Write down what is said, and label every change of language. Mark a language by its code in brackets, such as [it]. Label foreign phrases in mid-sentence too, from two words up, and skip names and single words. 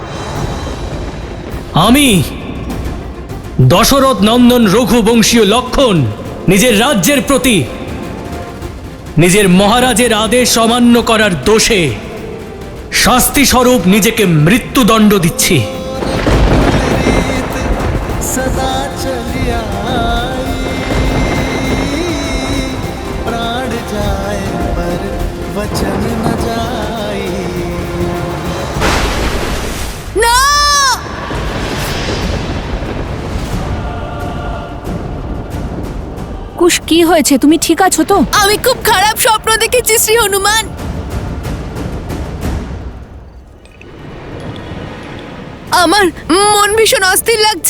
[bn] আমি দশরথ নন্দন রঘুবংশীয় লক্ষণ নিজের রাজ্যের প্রতি নিজের মহারাজের আদেশ অমান্য করার দোষে শাস্তি স্বরূপ নিজেকে মৃত্যুদণ্ড দিচ্ছি। [hi] सदा चली आई, प्राण जाए पर वचन न जाए। [bn] না! কুশ, কি হয়েছে? তুমি ঠিক আছো তো? আমি খুব খারাপ স্বপ্ন দেখেছি শ্রী হনুমান। আমার মন ভীষণ অস্থির লাগছে।